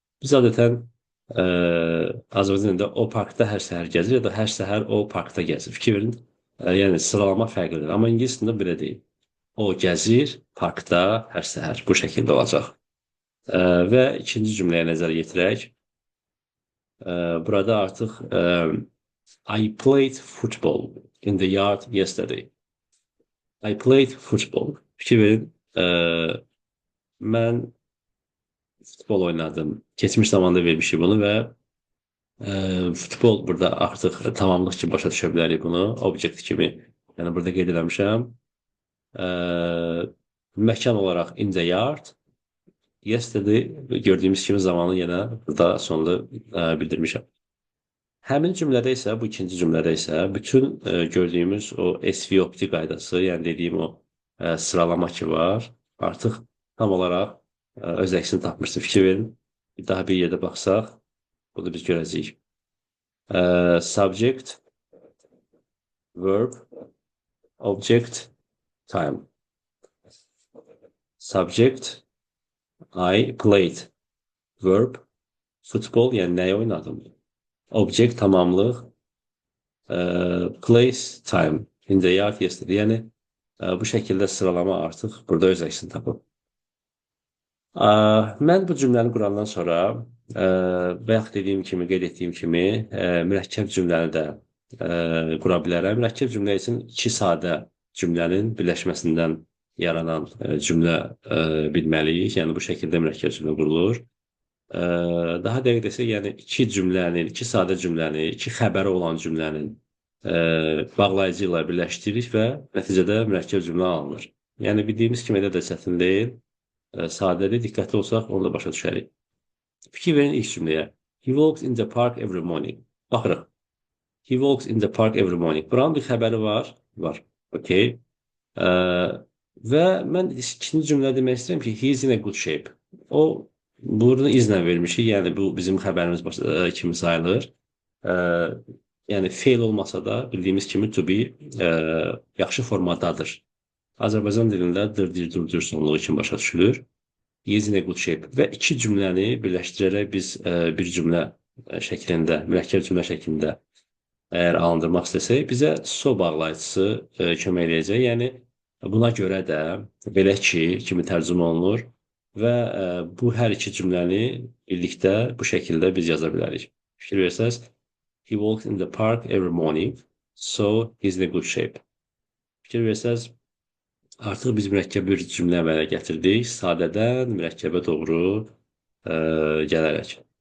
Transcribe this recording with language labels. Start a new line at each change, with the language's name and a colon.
Azerbaijani: Biz adətən Azərbaycan dilində o parkda hər səhər gəzir ya da hər səhər o parkda gəzir. Fikir verin. Yəni sıralama fərqlidir. Amma ingilis dilində belə deyil. O gəzir parkda hər səhər. Bu şəkildə olacaq. Və ikinci cümləyə nəzər yetirək. Burada artıq
English: I played football in the yard yesterday. I played football.
Azerbaijani: Fikir verin. Mən futbol oynadım. Keçmiş zamanda vermişik bunu və futbol burada artıq tamamlıq kimi başa düşə bilərik bunu. Objekt kimi. Yəni burada qeyd eləmişəm. Ə, Məkan olaraq
English: in the yard.
Azerbaijani: Yesterday gördüyümüz kimi zamanı yenə burada sonda bildirmişəm. Həmin cümlədə isə, bu ikinci cümlədə isə bütün gördüyümüz o SVOPT qaydası, yəni dediyim o sıralama ki var, artıq tam olaraq öz əksini tapmışdı. Fikir verin. Bir daha bir yerdə baxsaq, bunu biz görəcəyik.
English: Subject, verb, object, time. Subject, I played.
Azerbaijani: Verb, futbol, yəni nəyi oynadım? Object, tamamlıq. Place, time.
English: In the yard yesterday.
Azerbaijani: Yəni bu şəkildə sıralama artıq burada öz əksini tapıb. Mən bu cümləni qurandan sonra bayaq dediyim kimi, qeyd etdiyim kimi mürəkkəb cümləni də qura bilərəm. Mürəkkəb cümlə üçün iki sadə cümlənin birləşməsindən yaranan cümlə bilməliyik. Yəni bu şəkildə mürəkkəb cümlə qurulur. Daha dəqiq desək, yəni iki cümlənin, iki sadə cümləni, iki xəbəri olan cümlənin bağlayıcı ilə birləşdiririk və nəticədə mürəkkəb cümlə alınır. Yəni bildiyimiz kimi də çətin deyil. Sadədir, diqqətli olsaq onu da başa düşərik. Fikir verin ilk cümləyə.
English: He walks in the park every morning. Baxırıq. He walks in the park every morning.
Azerbaijani: Buranın bir xəbəri var. Var. Okay. Və mən ikinci cümlə demək istəyirəm ki,
English: he is in a good shape.
Azerbaijani: O, bunu izlə vermişik. Yəni, bu bizim xəbərimiz kimi sayılır. Yəni, fail olmasa da bildiyimiz kimi to be yaxşı formadadır. Azərbaycan dilində dırdır, durdur sonluğu kimi başa düşülür.
English: He is in a good shape.
Azerbaijani: Və iki cümləni birləşdirərək biz bir cümlə şəklində, mürəkkəb cümlə şəklində əgər alındırmaq istəsək, bizə so bağlayıcısı kömək edəcək. Yəni, buna görə də belə ki, kimi tərcümə olunur və bu hər iki cümləni birlikdə bu şəkildə biz yaza bilərik. Fikir versəz,
English: he walks in the park every morning, so he is in a good shape.
Azerbaijani: Fikir versəz, artıq biz mürəkkəb bir cümlə əmələ gətirdik. Sadədən mürəkkəbə doğru gələrək.